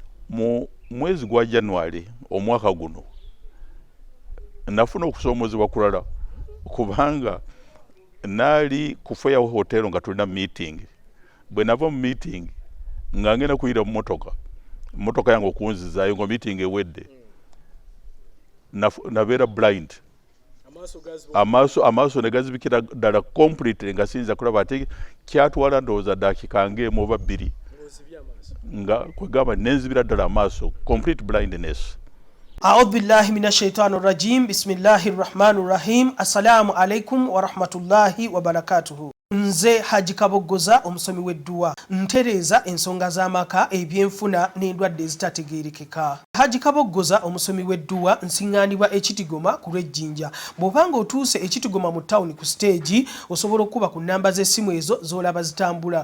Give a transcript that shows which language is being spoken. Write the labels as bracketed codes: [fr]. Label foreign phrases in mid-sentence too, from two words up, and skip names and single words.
[lg] mu mwezi gwa January omwaka guno nafuna okusomozebwa kulala kubanga nali kufeya hotel nga tulina meeting bwe nava mu meeting nga ngenda kuyira mu motoka yange okunzizayo ngo meeting ewedde nabeera blind amaaso negazibikira ddala completely nga siyinza kulaba ate kyatwala ndowooza daakika ng'emu oba bbiri nga kwegamba nenzibira ddala amaaso [en] complete blindness. [ar] أعوذ بالله من الشيطان الرجيم بسم الله الرحمن الرحيم السلام عليكم ورحمة الله وبركاته. [lg] Nze Haji Kabogoza omusomi w'edduwa ntereza ensonga z'amaka ebyenfuna n'endwadde ezitategeerekeka. Haji Kabogoza omusomi w'edduwa nsiŋŋaanibwa ekitigoma ku lw'ejjinja. Bw'obanga otuuse ekitigoma mu ttawuni ku siteegi osobola okuba ku nnamba z'essimu ezo z'olaba zitambula.